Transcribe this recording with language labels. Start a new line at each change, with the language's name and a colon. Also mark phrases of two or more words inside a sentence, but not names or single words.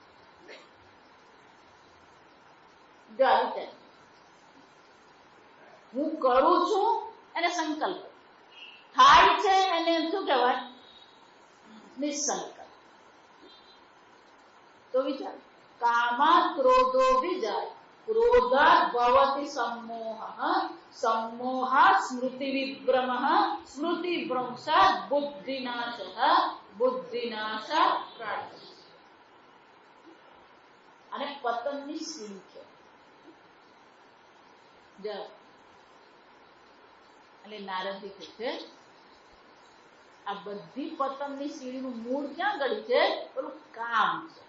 Gujarati: હું કરું છું એને સંકલ્પ થાય છે એને શું કહેવાય નિસંકલ્પ। તો વિચાર
Sanskrit: કામાત ક્રોધો વિજાય ક્રોધાત ભવતિ सम्मोहः सम्मोहात् स्मृति विभ्रमः स्मृति भ्रंशात् बुद्धिनाशः बुद्धिनाशात् प्राणनाशः।
Gujarati: અને પતનની સીડી છે એટલે નારદજી કહે છે આ બધી પતનની સીડીનું મૂળ ક્યાં ગળી છે પેલું કામ છે।